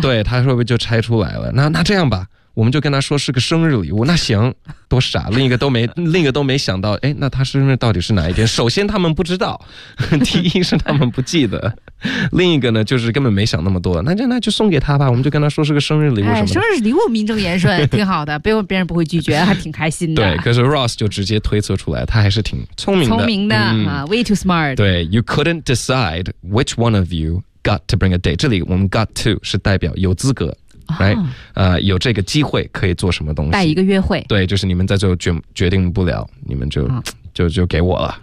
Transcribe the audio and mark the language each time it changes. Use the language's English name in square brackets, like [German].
[Chinese] 对他会不会就拆出来了那这样吧我们就跟他说是个生日礼物那行多傻另一个都没想到哎，那他生日到底是哪一天首先他们不知道第一是他们不记得另一个呢就是根本没想那么多那就送给他吧我们就跟他说是个生日礼物什么、哎、生日礼物名正言顺挺好的别人不会拒绝还挺开心的对可是 Ross 就直接推测出来他还是挺聪明的、 [English] 嗯、way too smart 对 you couldn't decide which one of you got to bring a date [Chinese] 这里我们 [English] got to [Chinese] 是代表有资格 [English] Right? [Chinese] 有这个机会可以做什么东西带一个约会对就是你们在最后 决定不了你们 就给我了